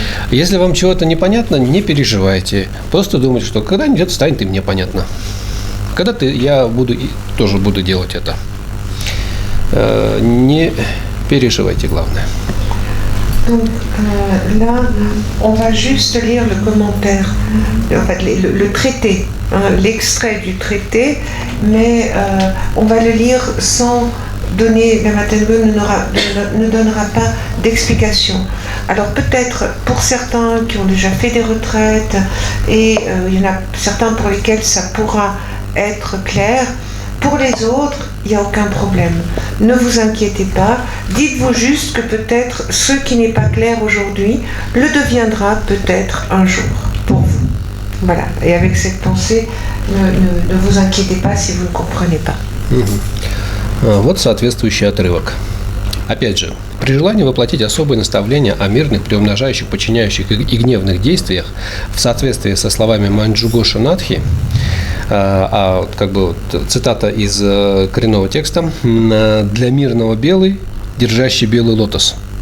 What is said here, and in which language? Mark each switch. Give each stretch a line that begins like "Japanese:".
Russian: Если вам чего-то непонятно, не переживайте. Просто думайте, что когда-нибудь станет и мне понятно. Когда-то я тоже буду делать это. Не переживайте, главное.
French: Donc là, on va juste lire le commentaire, en fait, le traité, l'extrait du traité, mais on va le lire sans donner, la Matenbe ne donnera pas d'explication. Alors peut-être pour certains qui ont déjà fait des retraites, et il y en a certains pour lesquels ça pourra être clair, pour les autres, il n'y a aucun problème. Ne vous inquiétez pas. Dites-vous juste que peut-être ce qui n'est pas clair aujourd'hui le deviendra peut-être un jour pour vous. Voilà. Et avec cette pensée, ne vous inquiétez pas si vous ne comprenez pas.
Russian: Вот соответствующий отрывок. Опять же, при желании воплотить особые наставления о мирных, приумножающих, подчиняющих и гневных действиях в соответствии со словами Манджугоша Надхи, как бы цитата из коренного текста: «Для мирного белый, держащий белый лотос».